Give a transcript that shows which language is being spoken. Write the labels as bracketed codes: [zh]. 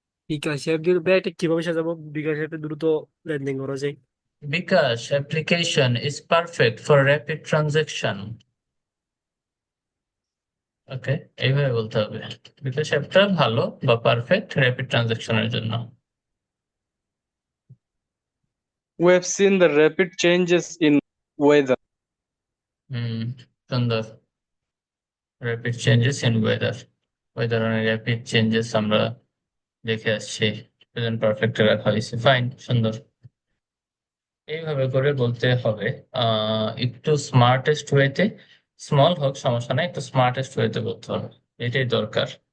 [bn] বিকাশে এটা কিভাবে সাজাবো, বিকাশে একটা দ্রুত লেনদেন করা যায়। [en] BKash application is perfect for rapid transaction. [bn] ওকে, এইভাবে বলতে হবে, বিকাশ অ্যাপটা ভালো বা পারফেক্ট র্যাপিড ট্রানজেকশনের জন্য। [en] We have seen the rapid changes in weather. [bn] হুম, সুন্দর। [en] rapid changes in weather [bn] অনেক র্যাপিড চেঞ্জেস আমরা দেখে আসছি, প্রেজেন্ট পারফেক্টে রাখা হয়েছে, ফাইন, সুন্দর। এইভাবে করে বলতে হবে, একটু স্মার্টেস্ট ওয়েতে, স্মল হোক সমস্যা নাই, একটু স্মার্টেস্ট ওয়েতে বলতে হবে, এটাই দরকার।